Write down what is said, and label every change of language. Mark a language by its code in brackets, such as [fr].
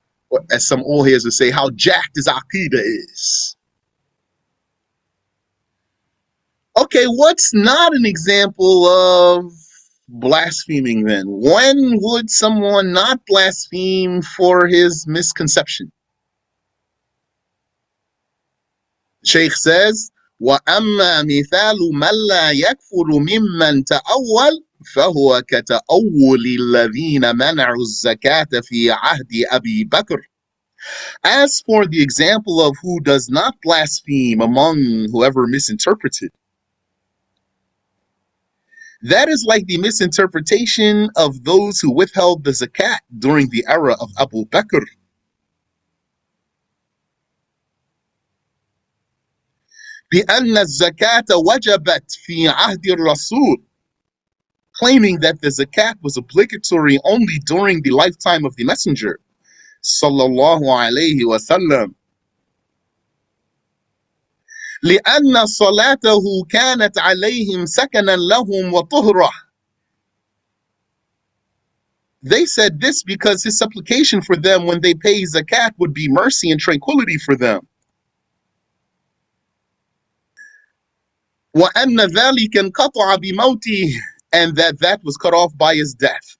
[en] Or as some old heads would say, how jacked his aqeedah is. Okay, what's not an example of blaspheming then? When would someone not blaspheme for his misconception? Shaykh says, [ar] وَأَمَّا مِثَالُ مَنْ لَا يَكْفُرُ مِمَّنْ تَأَوَّلْ فَهُوَ كَتَأَوُّلِ الَّذِينَ مَنَعُوا الزَّكَاةَ فِي عَهْدِ أَبِي بَكْرٍ. [en] As for the example of who does not blaspheme among whoever misinterpreted, that is like the misinterpretation of those who withheld the zakat during the era of Abu Bakr. [ar] بأن الزكاة وجبت في عهد الرسول, [en] claiming that the zakat was obligatory only during the lifetime of the Messenger, sallallahu alayhi wasallam. [ar] لأن صلاته كانت عليهم سكنا لهم وطهرة. [en] They said this because his supplication for them when they pay zakat would be mercy and tranquility for them. [ar] وأن ذلك انقطع بموته, [en] and that was cut off by his death.